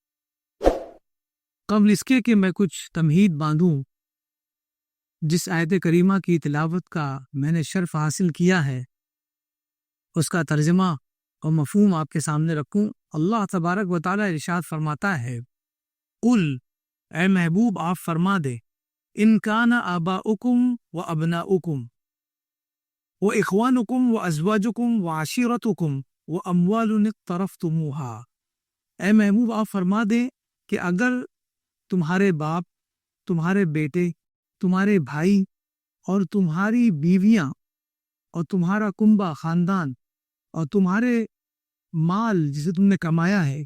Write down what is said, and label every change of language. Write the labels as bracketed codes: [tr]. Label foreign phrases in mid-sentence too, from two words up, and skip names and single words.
[ur] قبل اس کے کہ میں کچھ تمہید باندھوں، جس آیت کریمہ کی تلاوت کا میں نے شرف حاصل کیا ہے اس کا ترجمہ اور مفہوم آپ کے سامنے رکھوں۔ اللہ تبارک و تعالی ارشاد فرماتا ہے، قل، اے محبوب آپ فرما دے، [ar] ان کان آباؤکم و ابناؤکم و اخوانکم و ازواجکم و عشیرتکم و اموال اقترفتموہا۔ [ur] اے محبوب آپ فرما دیں کہ اگر تمہارے باپ، تمہارے بیٹے، تمہارے بھائی اور تمہاری بیویاں اور تمہارا کنبہ خاندان اور تمہارے مال جسے تم نے کمایا ہے،